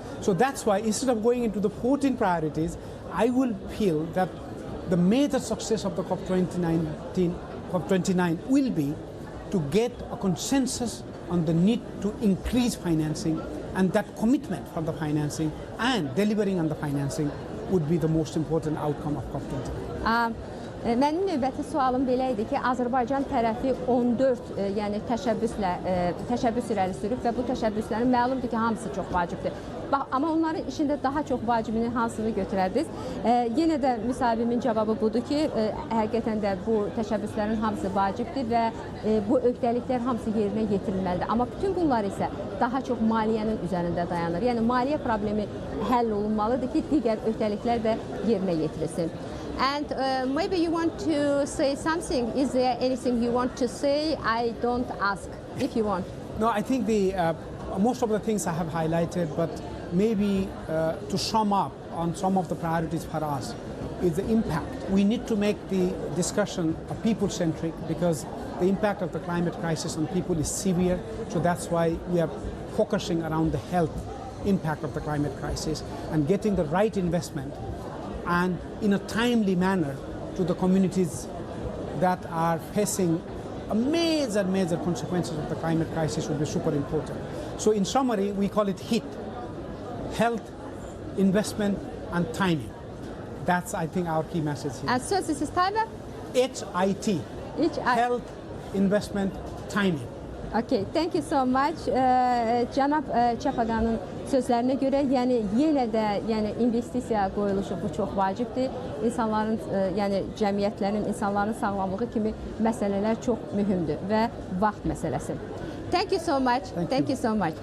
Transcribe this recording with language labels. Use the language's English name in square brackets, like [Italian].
[English] So that's why instead of going into the 14 priorities, I will feel that the major success of the COP29 will be to get a consensus on the need to increase financing, and that commitment for the financing and delivering on the financing would be the most important outcome of COP29. [Azerbaijani] Mənim növbəti sualım belə idi ki, Azərbaycan tərəfi 14 yəni təşəbbüs irəli sürüb və bu təşəbbüslərin məlumdur ki, hamısı çox vacibdir. Amma onların işində daha çox vacibini hansını götürərdiniz? Yenə də müsahibimin cavabı budur ki, həqiqətən də bu təşəbbüslərin hamısı vacibdir və bu öhdəliklər hamısı yerinə yetirilməlidir. Amma bütün bunlar isə daha çox maliyyənin üzərində dayanır. Yəni maliyyə problemi həll olunmalıdır ki, digər öhdəliklər də yerinə yetirilsin. [English] And maybe you want to say something. Is there anything you want to say? I don't ask if you want. No, I think most of the things I have highlighted, but maybe to sum up on some of the priorities for us is the impact. We need to make the discussion people-centric because the impact of the climate crisis on people is severe. So that's why we are focusing around the health impact of the climate crisis and getting the right investment and in a timely manner to the communities that are facing major consequences of the climate crisis will be super important. So in summary, we call it HIT, health, investment and timing. That's, I think, our key message here. And so this is Tayva? HIT, health, investment, timing. Okay, thank you so much. [Azerbaijani] Cənab Çapaqanın sözlərinə görə, yəni yenə də investisiya qoyuluşu bu çox vacibdir. İnsanların, yəni cəmiyyətlərin, insanların sağlamlığı kimi məsələlər çox mühümdür və vaxt məsələsi. [English] Thank you so much. Thank you so much.